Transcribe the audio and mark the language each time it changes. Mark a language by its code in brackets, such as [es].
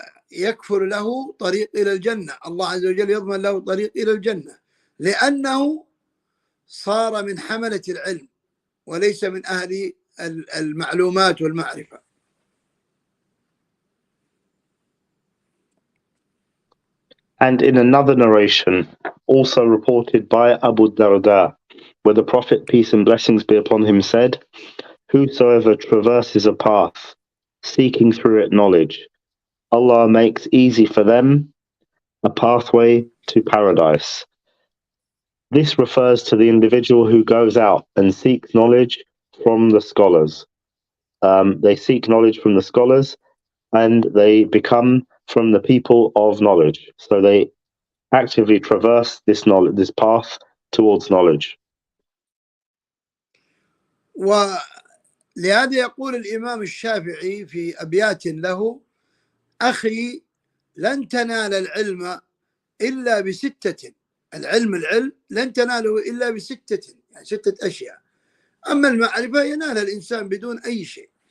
[ar] يكفر له طريق إلى الجنة، الله عز وجل يضمن له طريق إلى الجنة لأنه صار من حملة العلم وليس من أهل المعلومات والمعرفة. [en] And in another narration, also reported by Abu Darda, where the Prophet, peace and blessings be upon him, said, whosoever traverses a path, seeking through it knowledge, Allah makes easy for them a pathway to paradise. This refers to the individual who goes out and seeks knowledge from the scholars. They seek knowledge from the scholars and they become from the people of knowledge. So they actively traverse this knowledge, this path towards knowledge. [ar] ولهذا يقول الإمام الشافعي في أبيات له أخي لن تنال العلم إلا بستة، العلم لن تناله إلا بستة، يعني 6 أشياء، أما المعرفة ينال الإنسان بدون أي شيء.